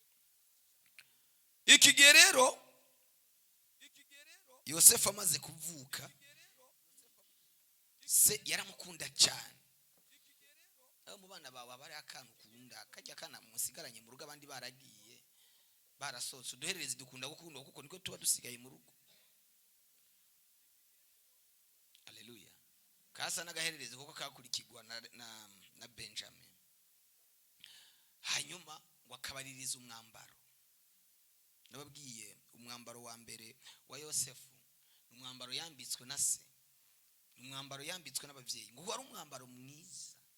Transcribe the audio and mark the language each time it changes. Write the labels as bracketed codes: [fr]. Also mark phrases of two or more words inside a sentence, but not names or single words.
[rn] iki gihe rero Yosefu amaze kuvuka se yaramukunda cyane abo mu bana bawe bari akantu kunda kajya kana musigaranye mu rugo abandi baragiye barasotse duherereze dukunda gukunda kuko niko tuba dusigaye mu rugo haleluya kasa nagaherereze kuko kakurikirwa na Benjamin hanyuma ngo akabaririza umwambaro nababwiye umwambaro wa mbere wa Yosefu umwambaro yambitswe na se umwambaro yambitswe n'abavyeyi ngo wari umwambaro mwiza